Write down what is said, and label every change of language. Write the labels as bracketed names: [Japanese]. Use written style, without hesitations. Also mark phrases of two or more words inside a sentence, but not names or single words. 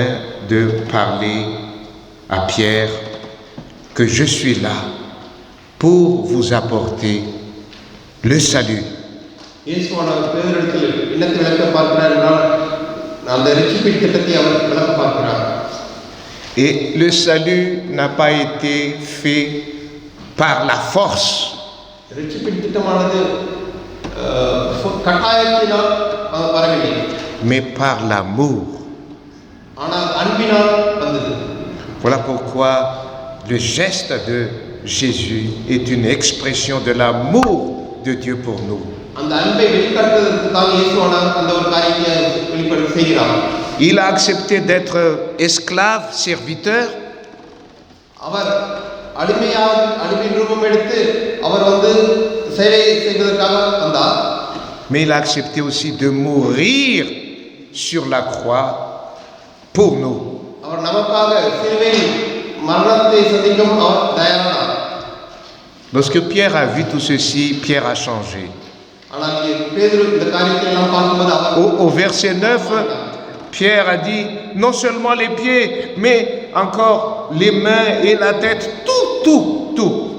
[French] de parler à Pierre que je suis là pour vous apporter le salut. [Tamil] இயேசுவானவர் பேதுருவிடத்தில் என்னத்தை விளக்க பார்க்கிறார் என்றால் அந்த ரட்சிப்பின் திட்டத்தை அவர் விளக்க பார்க்கிறார். [French] Et le salut n'a pas été fait par la force. [Tamil] ரட்சிப்பின் திட்டமானது கட்டாயத்தினால் வரவில்லை, [French] mais par l'amour. [Tamil] ஆனால் அன்பினால் வந்தது. [French] Voilà pourquoi le geste de Jésus est une expression de l'amour de Dieu pour nous. [Tamil] அந்த அன்பை வெளிக்காட்டுவதற்கு தான் இயேசுவானவர் அந்த ஒரு காரியத்தை வெளிப்படுத்த செய்கிறார். [French] Il a accepté d'être esclave, serviteur. [Tamil] அவர் அடிமை ரூபம் எடுத்து அவர் சேவை செய்வதற்காக வந்தார். [French] Mais il a accepté aussi de mourir sur la croix pour nous. [Tamil] அவர் நமக்காக சிலுவையில் மரணத்தை சந்திக்கும் அவர் தயாரானார். [French] Lorsque Pierre a vu tout ceci, Pierre a changé. Au verset 9, Pierre a dit non seulement les pieds, mais encore les mains et la tête, tout.